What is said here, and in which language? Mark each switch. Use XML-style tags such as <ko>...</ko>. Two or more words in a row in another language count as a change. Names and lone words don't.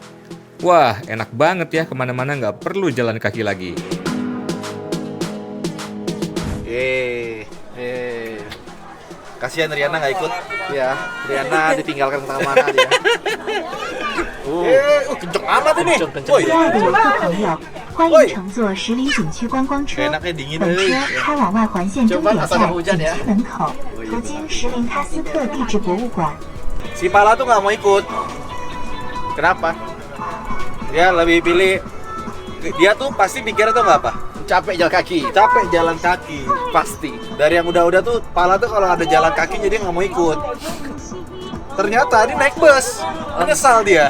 <id>Wah, enak banget ya, kemana-mana nggak perlu jalan kaki lagi. Kasihan Riana nggak ikut. Ya, Riana ditinggalkan kemana dia. Kenceng amat ini. Kenceng. ，</id> <zh>欢迎乘坐石林景区观光车。</zh> <id>Enaknya dingin</id> <zh>本车</zh> <id>euy.</id> <zh>开往外环线终点</zh> <id>Coba</id> <zh>站</zh> <id>asal hujan</id> <zh>景</zh> <id>ya.</id> <zh>区门口，途经石林喀斯特地质博物馆。</zh> <id>Si Pala tuh nggak mau ikut. Kenapa? Dia lebih pilih. Dia tuh pasti pikirnya tuh nggak apa? Capek jalan kaki. Capek jalan kaki. Pasti. Dari yang udah-udah tuh Pala tuh kalau ada jalan kaki jadi nggak mau ikut. Ternyata dia naik bus. Menyesal dia.</id>